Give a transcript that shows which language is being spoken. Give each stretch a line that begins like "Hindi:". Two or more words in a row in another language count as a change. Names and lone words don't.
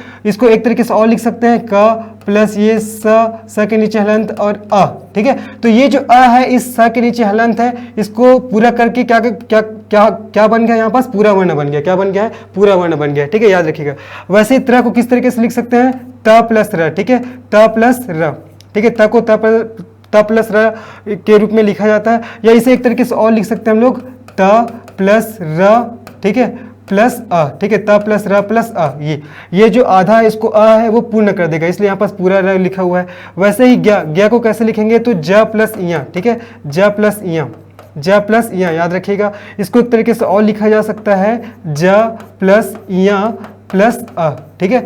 Hindi: इसको एक तरीके से और लिख सकते हैं क प्लस ये स के नीचे हलंत और अ, ठीक है। तो ये जो अ है इस स के नीचे हलंत है, इसको पूरा करके क्या क्या क्या क्या बन गया, यहाँ पास पूरा वर्ण बन गया। क्या बन गया है, पूरा वर्ण बन गया, ठीक है, याद रखिएगा। वैसे ही त्र को किस तरीके से लिख सकते हैं, त प्लस र, ठीक है, त प्लस र, ठीक है, त को त प्लस र के रूप में लिखा जाता है। या इसे एक तरीके से और लिख सकते हैं हम लोग त प्लस र, ठीक है, प्लस अ, ठीक है, त प्लस र प्लस अ। ये जो आधा है इसको अ है वो पूर्ण कर देगा, इसलिए यहाँ पास पूरा र लिखा हुआ है। वैसे ही ज्ञा को कैसे लिखेंगे तो ज प्लस इया, ठीक है, ज प्लस इया, याद रखिएगा। इसको एक तरीके से और लिखा जा सकता है ज प्लस इया प्लस अ, ठीक है।